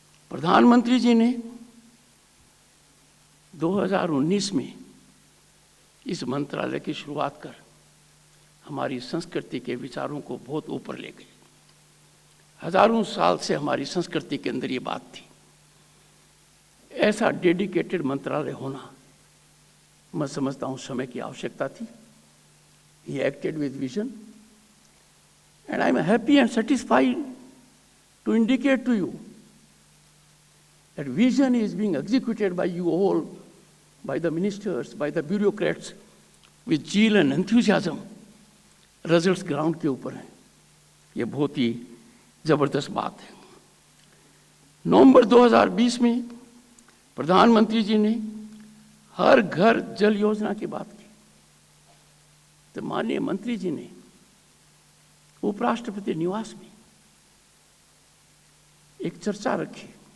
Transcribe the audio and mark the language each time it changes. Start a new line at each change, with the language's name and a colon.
Hindi: प्रधानमंत्री जी ने 2019 में इस मंत्रालय की शुरुआत कर हमारी संस्कृति के विचारों को बहुत ऊपर ले गए। हजारों साल से हमारी संस्कृति के अंदर ये बात थी। ऐसा डेडिकेटेड मंत्रालय होना, मैं समझता हूं समय की आवश्यकता थी।
English: He acted with vision, and I am happy and satisfied to indicate to you that vision is being executed by you all, by the ministers, by the bureaucrats, with zeal and enthusiasm. Results ground
Hindi: के ऊपर हैं। ये बहुत ही जबरदस्त बात है। नवंबर 2020 में प्रधानमंत्री जी ने हर घर जल योजना की बात की, तो माननीय मंत्री जी ने उपराष्ट्रपति निवास में एक चर्चा रखी।